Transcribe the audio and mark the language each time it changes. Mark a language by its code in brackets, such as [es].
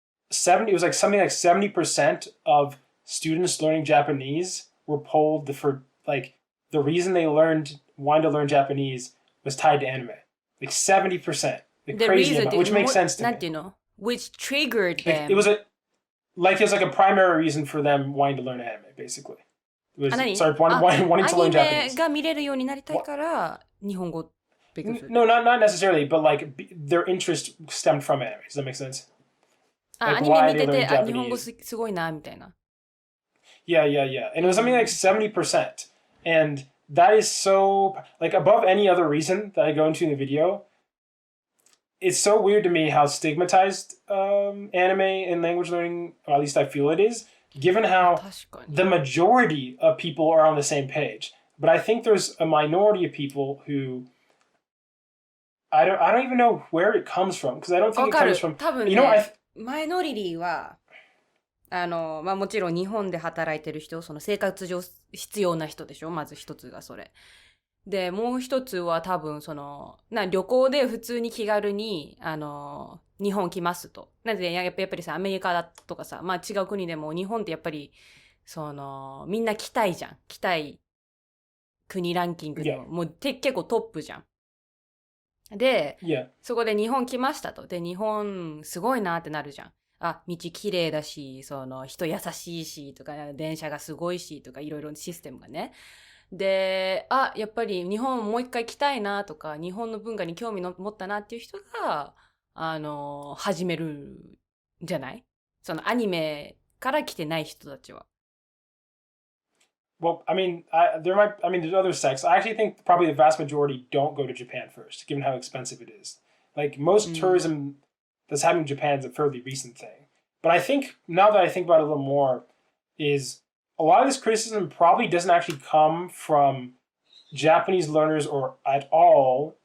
[en] it was like something like 70% of students learning Japanese were polled for like the reason they wanted to learn Japanese was tied to anime. Like 70%. Like the crazy reason, amount, which makes sense to me. Which triggered them. It was like a primary reason for them wanting to learn anime, basically. Wanting to learn Japanese. [ja] アニメが見れるようになりたいから日本語勉強する。 [en] No, not necessarily, but like their interest stemmed from anime. Does that make sense? [ja] アニメ見てて、日本語すごいなみたいな。 [en] Yeah. And it was something like 70%. And that is so, like, above any other reason that I go into in the video, it's so weird to me how stigmatized anime and language learning, or at least I feel it is, given how the majority of people are on the same page. But I think there's a minority of people who I don't even know where it comes from, because I don't think it comes from, [ja] 多分ね、 [en] you know, [ja] マイノリティはもちろん日本で働いてる人、その生活上必要な人でしょ、まず一つがそれで、もう一つは多分旅行で普通に気軽に日本来ますと。なんでやっぱりさ、アメリカだとかさ、まあ違う国でも日本ってやっぱりみんな来たいじゃん。来たい国ランキングでも、もう結構トップじゃん。で、 [en] Yeah. [ja] そこで日本来ましたと。で、日本すごいなってなるじゃん。あ、道綺麗だし、人優しいしとか、電車がすごいしとか、いろいろシステムがね。で、あ、やっぱり日本もう一回来たいなとか、日本の文化に興味の持ったなっていう人が、始めるんじゃない？そのアニメから来てない人たちは。 [en] Well, I mean, there's other sects. I actually think probably the vast majority don't go to Japan first, given how expensive it is. Like most tourism that's happening in Japan is a fairly recent thing. But I think now that I think about it a little more, is a lot of this criticism probably doesn't actually come from Japanese learners or at all.